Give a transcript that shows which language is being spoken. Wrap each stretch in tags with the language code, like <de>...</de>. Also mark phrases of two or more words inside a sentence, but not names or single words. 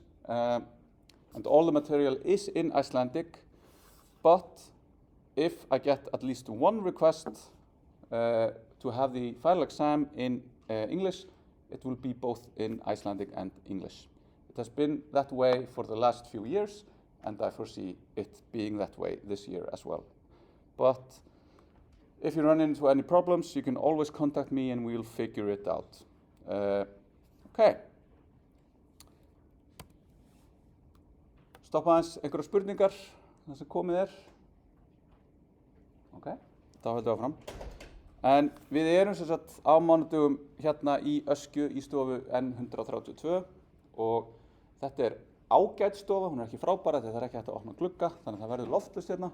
<en>And all the material is in Icelandic, but if I get at least one request to have the final exam in English, it will be both in Icelandic and English. It has been that way for the last few years, and I foresee it being that way this year as well. But if you run into any problems, you can always contact me and we'll figure it out. Okay.</en> <is>Stoppa aðeins einhverjar spurningar, það sem komið er. Ok, þá höldum við áfram. En við erum sem sagt á mánudögum hérna í Öskju í stofu N132 og þetta er ágæt stofa, hún er ekki frábæra þegar það er ekki hægt að opna glugga, þannig að það verður loftlaust hérna.</is>